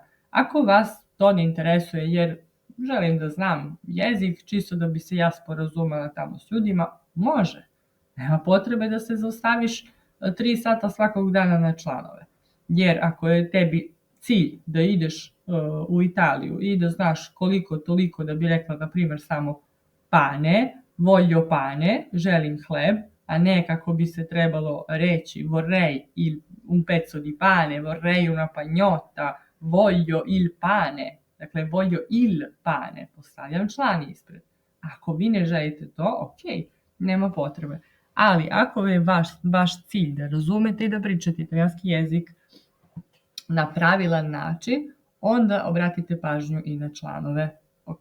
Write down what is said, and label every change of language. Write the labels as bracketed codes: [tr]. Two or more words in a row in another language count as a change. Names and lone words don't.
[sr] Ako vas to ne interesuje jer želim da znam jezik čisto da bi se ja sporazumela tamo s ljudima, može. Nema potrebe da se zaustaviš 3 sata svakog dana na članove. Jer ako je tebi cilj da ideš u Italiju i da znaš koliko toliko da bi rekla, na primjer, samo [it] pane, voglio pane, [sr] želim hleb, a ne kako bi se trebalo reći [it] vorrei un pezzo di pane, vorrei una pagnotta, voglio il pane, dakle voglio il pane, [sr] postavljam član ispred. Ako vi ne želite to, ok, nema potrebe. Ali ako je vaš cilj da razumete i da pričate italijanski jezik na pravilan način, onda obratite pažnju i na članove. Ok?